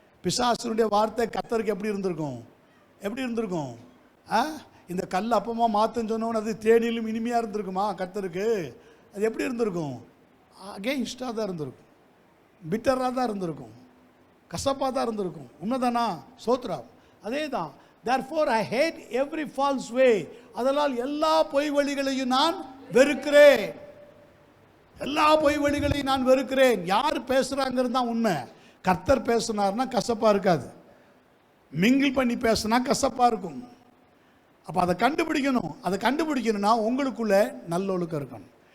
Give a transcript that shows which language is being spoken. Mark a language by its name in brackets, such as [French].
[Tamil] பிசாசுனுடைய வார்த்தை கர்த்தருக்கு எப்படி இருந்திருக்கும், எப்படி இருந்திருக்கும்? இந்த கல் அப்பமா மாற்றுன்னு சொன்னோன்னு அது தேனிலும் இனிமையாக இருந்திருக்குமா கர்த்தருக்கு? அது எப்படி இருந்திருக்கும்? அகெயின்ஸ்டாக தான் இருந்திருக்கும், பிட்டராக தான் இருந்திருக்கும், கசப்பாக தான் இருந்திருக்கும். உண்மைதானா? சோத்ரா. அதே தான். [English] therefore I hate every false way. [Tamil] அதனால் எல்லா பொய் வழிகளையும் நான் வெறுக்கிறேன். எல்லா பொய் வழிகளையும் நான் வெறுக்கிறேன். யார் பேசுகிறாங்கிறது தான் உண்மை. கர்த்தர் பேசினார்னா கசப்பாக இருக்காது, மிங்கிள் பண்ணி பேசினா கசப்பாக இருக்கும். அப்போ அதை கண்டுபிடிக்கணும். அதை கண்டுபிடிக்கணும்னா உங்களுக்குள்ள நல்ல ஒழுக்கம் இருக்கணும்.